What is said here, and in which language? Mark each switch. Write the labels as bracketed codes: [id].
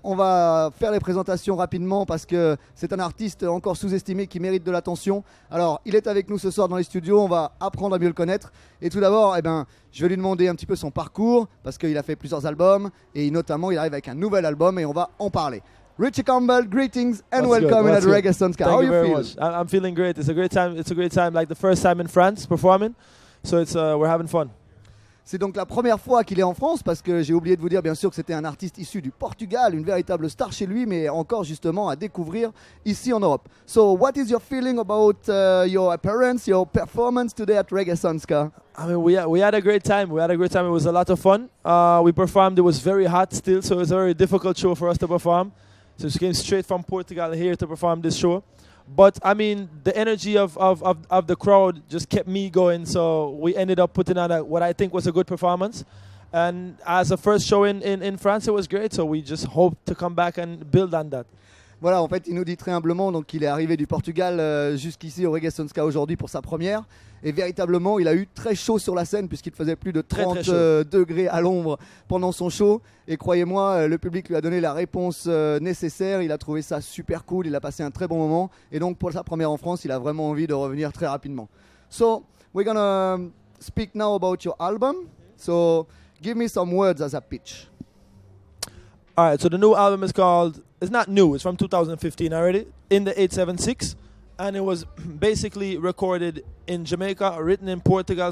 [fr] On va faire les présentations rapidement parce que c'est un artiste encore sous-estimé qui mérite de l'attention. Alors, il est avec nous ce soir dans les studios, on va apprendre à mieux le connaître. Et tout d'abord, je vais lui demander un petit peu son parcours parce qu'il a fait plusieurs albums et notamment il arrive avec un nouvel album et on va en parler. [en] Richie Campbell, greetings and welcome at Reggae Ska. How Thank you very feel? much. I'm feeling great. It's a great time. It's a great time, like the first time in France performing. So we're having fun. [fr] C'est donc la première fois qu'il est en France parce que j'ai oublié de vous dire bien sûr que c'était un artiste issu du Portugal, une véritable star chez lui, mais encore justement à découvrir ici en Europe. [en] So what is your feeling about your appearance, your performance today at Reggae Ska? I mean, we had a great time. We had a great time. It was a lot of fun. We performed. It was very hot still, so it was a very difficult show for us to perform. So we came straight from Portugal here to perform this show. But I mean, the energy of the crowd just kept me going. So we ended up putting on what I think was a good performance. And as a first show in France, it was great. So we just hope to come back and build on that. [fr] Voilà, en fait, il nous dit très humblement donc qu'il est arrivé du Portugal jusqu'ici au Reggae Ska aujourd'hui pour sa première. Et véritablement, il a eu très chaud sur la scène puisqu'il faisait plus de 30 degrés à l'ombre pendant son show. Et croyez-moi, le public lui a donné la réponse nécessaire. Il a trouvé ça super cool, il a passé un très bon moment. Et donc, pour sa première en France, il a vraiment envie de revenir très rapidement. [en] So, we're gonna speak now about your album. So, give me some words as a pitch. All right, so the new album is called, it's not new, it's from 2015 already, In the 876. And it was basically recorded in Jamaica, written in Portugal.